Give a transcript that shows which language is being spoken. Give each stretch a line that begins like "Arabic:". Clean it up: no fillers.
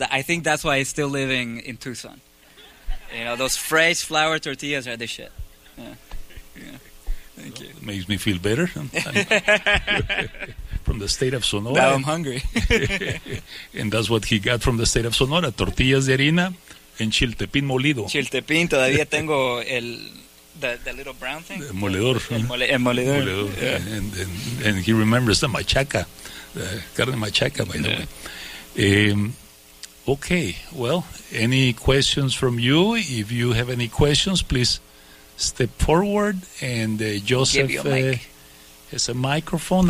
English: I think that's why I'm still living in Tucson. You know, those fresh flour tortillas are the shit. Yeah. Thank you. It makes me feel better. From the state of Sonora. Now I'm hungry. And that's what he got from the state of Sonora.
Spanish: Tortillas de harina and chiltepín molido. Chiltepín. Todavía tengo
English: the little brown thing.
Spanish: El moledor. El moledor.
English: Yeah. And he remembers the machaca. The carne machaca, by the way. Okay, well, any questions from you? If you have any questions, please step forward. And Joseph has a microphone.